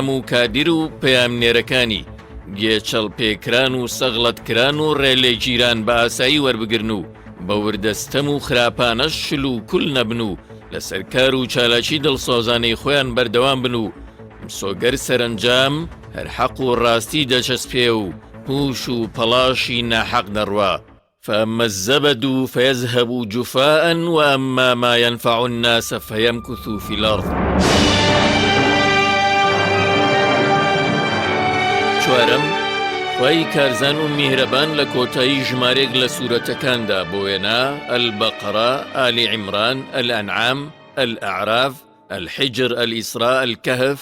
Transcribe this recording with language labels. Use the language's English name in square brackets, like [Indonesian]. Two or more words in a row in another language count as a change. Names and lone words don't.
[Central Kurdish] و کادیر و پەیامنێرەکانی گێچەڵ پێکران و سەغڵەتکران و ڕێلێ گیران بە ئاسایی وەربگرن و بە وردەستەم و خراپانەش شل و کول نەبن و لەسەر کار و چالاکی دڵسۆزانەی خۆیان بەردەوام بن و سۆگەر سەرنجام هەر حەق و ڕاستی دەچەسپێ و پوش و پەڵاشی ناحەق دەڕوا [Arabic] فأما الزبد فيذهب جفاء وأما ما ينفع الناس فيمكث في الأرض [Central Kurdish] چوارم خی کارزان و میهرەبان لە کۆتایی ژمارێک لە سوورەتەکاندا بۆ وێنا البەقرە ئالی عیمران الئەنعام الئەعراف الحجر الئیسراء الکەهف